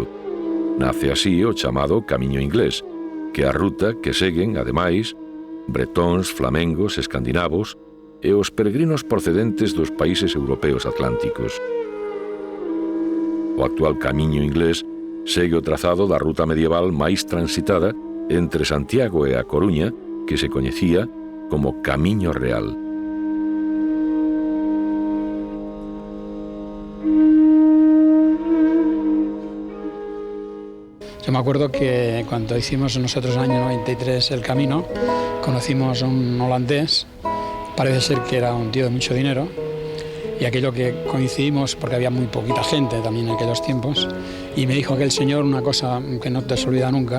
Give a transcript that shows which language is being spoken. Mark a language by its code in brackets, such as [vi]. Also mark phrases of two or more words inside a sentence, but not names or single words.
[gl] Nace así o chamado Camiño Inglés, que é a ruta que seguen, ademais, bretóns, flamengos, escandinavos e os peregrinos procedentes dos países europeos atlánticos. O actual Camiño Inglés segue o trazado da ruta medieval máis transitada entre Santiago e a Coruña, que se coñecía como Camiño Real. [es] Yo me acuerdo que cuando hicimos nosotros en el año 93 el camino, conocimos a un holandés, parece ser que era un tío de mucho dinero, y aquello que coincidimos, porque había muy poquita gente también en aquellos tiempos, y me dijo aquel señor una cosa que no te se olvida nunca.